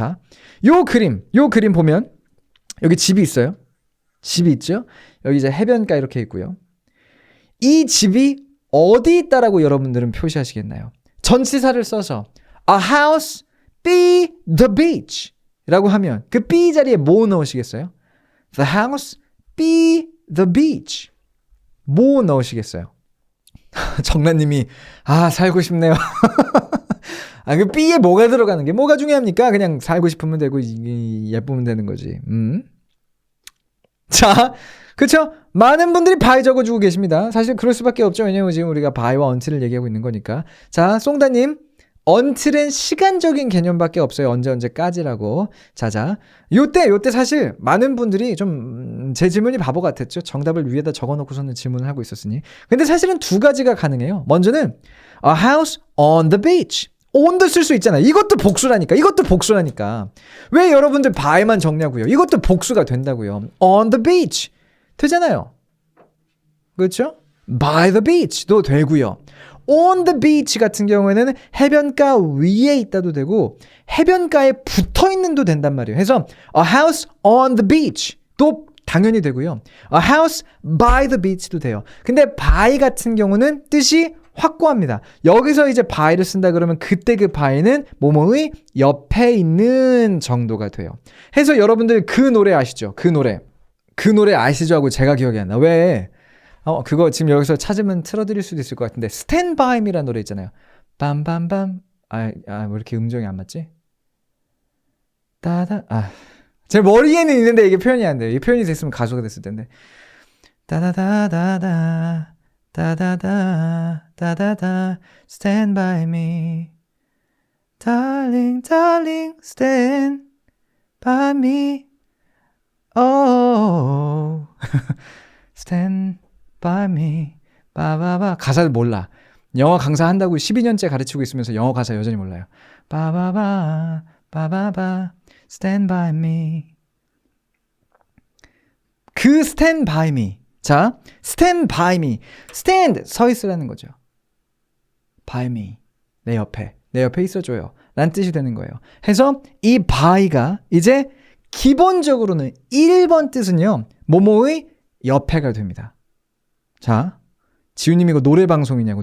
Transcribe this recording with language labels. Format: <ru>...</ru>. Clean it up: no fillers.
<ko>자, 요 그림 보면 여기 집이 있어요. 집이 있죠. 여기 이제 해변가 이렇게 있고요. 이 집이 어디 있다라고 여러분들은 표시하시겠나요? 전치사를 써서</ko> <en>a house be the beach</en> <ko>라고 하면 그 be 자리에 뭐 넣으시겠어요?</ko> <en>The house be the beach</en> <ko>뭐 넣으시겠어요? 정란님이 살고 싶네요. 그 B에 뭐가 들어가는 게 뭐가 중요합니까? 그냥 살고 싶으면 되고 예쁘면 되는 거지. 자, 그쵸? 많은 분들이 by 적어주고 계십니다. 사실 그럴 수밖에 없죠. 왜냐면 지금 우리가 by와 until을 얘기하고 있는 거니까. 자, 송다님. until은 시간적인 개념밖에 없어요. 언제까지라고. 자자. 요때 사실 많은 분들이 좀 제 질문이 바보 같았죠. 정답을 위에다 적어놓고서는 질문을 하고 있었으니. 근데 사실은 두 가지가 가능해요. 먼저는</ko> <en>A house on the beach.</en> <ko>on도 쓸 수 있잖아요. 이것도 복수라니까. 이것도 복수라니까. 왜 여러분들 by만 정리하고요. 이것도 복수가 된다고요. On the beach. 되잖아요. 그렇죠? By the beach도 되고요. On the beach 같은 경우에는 해변가 위에 있다도 되고 해변가에 붙어있는도 된단 말이에요. 그래서</ko> <en>a house on the beach</en> <ko>도 당연히 되고요.</ko> <en>A house by the beach</en> <ko>도 돼요. 근데 by 같은 경우는 뜻이 확고합니다. 여기서 이제 by를 쓴다 그러면 그때 그 by는 뭐뭐의 옆에 있는 정도가 돼요. 해서 여러분들 그 노래 아시죠? 그 노래 아시죠? 하고 제가 기억이 안 나. 왜? 그거 지금 여기서 찾으면 틀어드릴 수도 있을 것 같은데 Stand By Me라는 노래 있잖아요. 빰빰빰. 왜 이렇게 음정이 안 맞지? 제 머리에는 있는데 이게 표현이 안 돼요. 이 표현이 됐으면 가수가 됐을 텐데.</ko> <en>따다다다다 따다다다다다 Stand by me Darling darling stand by me Oh Stand by me</en> <ko>바바바 가사를 몰라. 영어 강사한다고 12년째 가르치고 있으면서 영어 가사 여전히 몰라요.</ko> <en>바바바 바바바 Stand by me 그 Stand by me 자, stand by me.</en> <ko>stand, 서 있으라는 거죠. by me. 내 옆에 있어줘요. 라는 뜻이 되는 거예요. 해서 이 by가 이제 기본적으로는 1번 뜻은요. 뭐뭐의 옆에가 됩니다. 자, 지훈님 이거 노래방송이냐고.</ko>